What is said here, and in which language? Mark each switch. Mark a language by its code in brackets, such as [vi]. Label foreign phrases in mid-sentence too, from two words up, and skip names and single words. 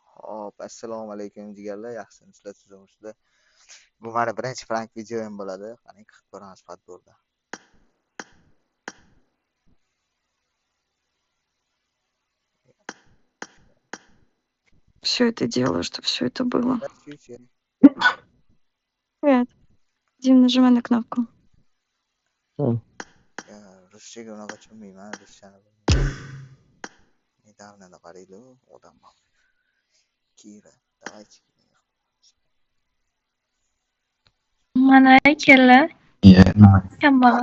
[uz] Hop, assalomu alaykum jigarlar, yaxshimisizlar sizlar? Bu meni birinchi prank videoyim bo'ladi. Qani qilib ko'ramiz podborda. [ru] Все это делаю, чтобы все это было. Future. Привет. Дим, нажимай на кнопку. [uz] Ruschaga unaqa tushunmayman, ruschani. Недавно qaraydi, odam bor. [ru] Kira, давайте. [uz] Mana kellar. Kambag'al.